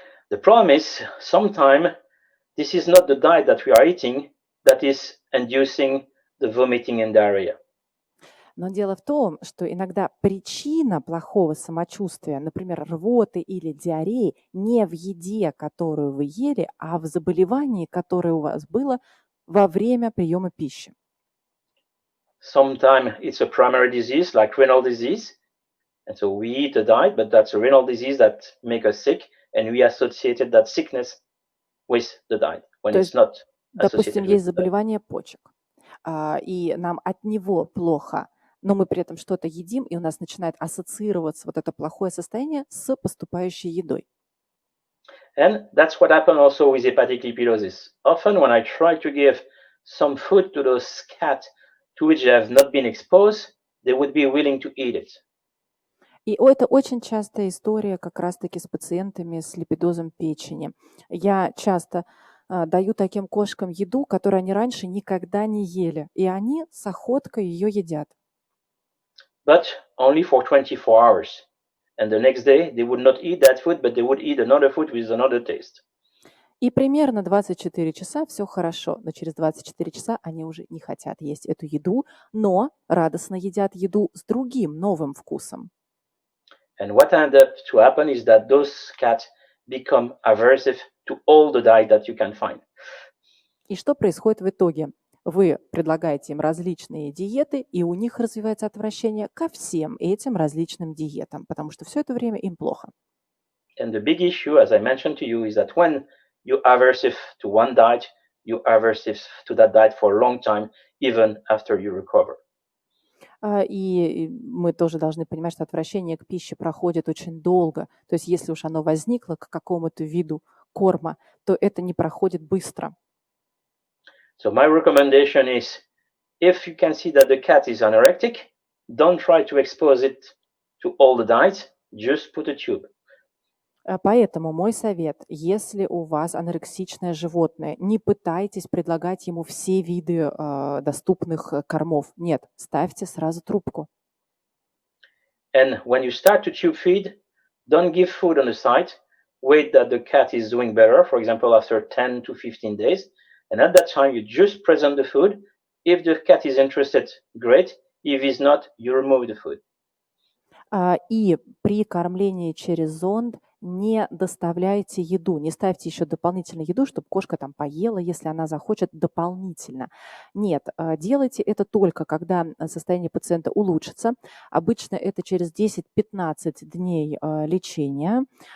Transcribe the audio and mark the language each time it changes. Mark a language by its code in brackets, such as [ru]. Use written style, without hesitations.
[en] The problem is, sometimes this is not the diet that we are eating that is inducing the vomiting and diarrhea. [ru] Но дело в том, что иногда причина плохого самочувствия, например, рвоты или диареи, не в еде, которую вы ели, а в заболевании, которое у вас было во время приема пищи. [en] Sometimes it's a primary disease like renal disease. And so we eat a diet, but that's a renal disease that makes us sick, and we associated that sickness with the diet when [ru] То есть, [en] not [ru] допустим, [en] associated with [ru] есть заболевание почек, и нам от него плохо, но мы при этом что-то едим, и у нас начинает ассоциироваться вот это плохое состояние с поступающей едой. [en] And that's what happened also with hepatic lipidosis. Often when I try to give some food to those cats to which they have not been exposed, they would be willing to eat it. [ru] И это очень частая история как раз-таки с пациентами с липидозом печени. Я часто даю таким кошкам еду, которую они раньше никогда не ели, и они с охоткой ее едят. [en] But only for 24 hours. And the next day, they would not eat that food, but they would eat another food with another taste. [ru] И примерно 24 часа все хорошо, но через 24 часа они уже не хотят есть эту еду, но радостно едят еду с другим новым вкусом. [en] And what ended up to happen is that those cats become aversive to all the diet that you can find. [ru] И что происходит в итоге? Вы предлагаете им различные диеты, и у них развивается отвращение ко всем этим различным диетам, потому что все это время им плохо. [en] And the big issue, as I mentioned to you, is that when you're aversive to one diet, you're aversive to that diet for a long time, even after you recover. [ru] И мы тоже должны понимать, что отвращение к пище проходит очень долго. То есть если уж оно возникло к какому-то виду корма, то это не проходит быстро. [en] So my recommendation is, if you can see that the cat is anorectic, don't try to expose it to all the diets, just put a tube. [ru] Поэтому мой совет, если у вас анорексичное животное, не пытайтесь предлагать ему все виды доступных кормов. Нет, ставьте сразу трубку. [en] And when you start to tube feed, don't give food on the side. Wait that the cat is doing better, for example, after 10 to 15 days. And at that time, you just present the food. If the cat is interested, great. If he's not, you remove the food. [ru] И при кормлении через зонд не доставляйте еду, не ставьте еще дополнительную еду, чтобы кошка там поела, если она захочет дополнительно. Нет, делайте это только, когда состояние пациента улучшится. Обычно это через 10-15 дней лечения.